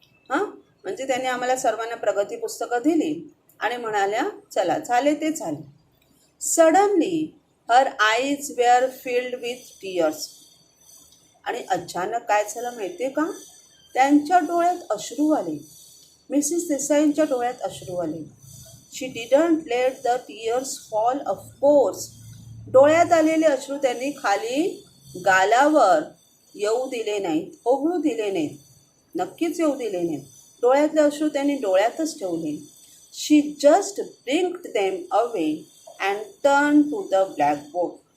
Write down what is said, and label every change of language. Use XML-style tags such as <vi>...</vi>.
<mr>हां, म्हणजे त्यांनी आम्हाला सर्वांना प्रगती पुस्तकं दिली आणि म्हणाल्या चला झाले ते झाले.</mr> <en>Suddenly her eyes were filled with tears.</en> <mr>आणि अचानक काय झालं माहिती आहे का? त्यांच्या डोळ्यात अश्रू आले. मिसेस देसाईंच्या डोळ्यात अश्रू आले.</mr> <en>She didn't let the tears fall of course.</en> <mr>डोळ्यात आलेले अश्रू त्यांनी खाली गालावर येऊ दिले नाहीत, ओघळू दिले नाहीत, नक्कीच येऊ दिले नाहीत. डोळ्यातले अश्रू त्यांनी डोळ्यातच ठेवले.</mr> <en>She just blinked them away and turn to the blackboard.</en>